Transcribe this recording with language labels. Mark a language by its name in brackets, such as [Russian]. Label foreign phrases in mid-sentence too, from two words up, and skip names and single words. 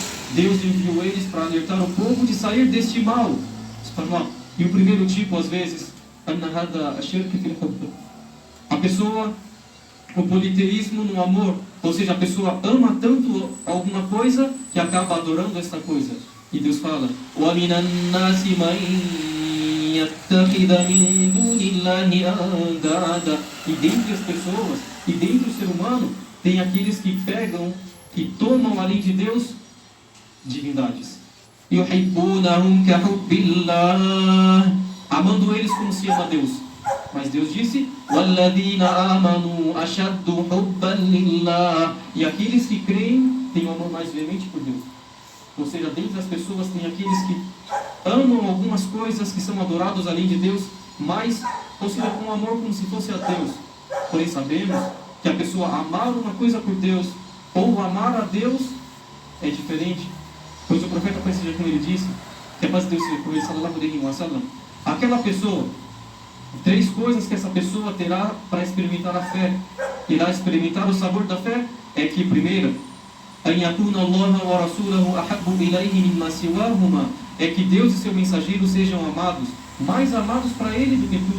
[Portuguese] Deus enviou eles para alertar o povo de sair deste mal. E o primeiro tipo, às vezes, a pessoa, o politeísmo no amor, ou seja, a pessoa ama tanto alguma coisa que acaba adorando esta coisa. E Deus fala: [Arabic] وَمِنَ النَّاسِ مَنْ يَتَّخِذَ مِنْ دُونِ اللَّهِ أَنْدَادًا. [Portuguese] E dentre as pessoas, e dentre o ser humano, tem aqueles que pegam, que tomam além de Deus divindades. [Arabic] يُحِبُّونَهُمْ كَحُبِّ اللَّهِ. [Portuguese] Amando eles como se ama Deus. Mas Deus disse: [Arabic] وَالَّذِينَ آمَنُوا أَشَدُّ حُبًّا لِلَّهِ. [Portuguese] E aqueles que creem têm um amor mais veemente por Deus. Ou seja, dentre as pessoas tem aqueles que amam algumas coisas que são adorados além de Deus, mas, ou seja, com amor como se fosse a Deus. Porém sabemos que a pessoa amar uma coisa por Deus ou amar a Deus é diferente. Pois o profeta, como ele disse, que a paz de Deus seja com ele, [Arabic] صلى الله عليه وسلم, [Portuguese] aquela pessoa, 3 coisas que essa pessoa terá para experimentar a fé, irá experimentar o sabor da fé, é que, primeiro, é que Deus e seu mensageiro sejam amados, mais amados para ele do que tudo.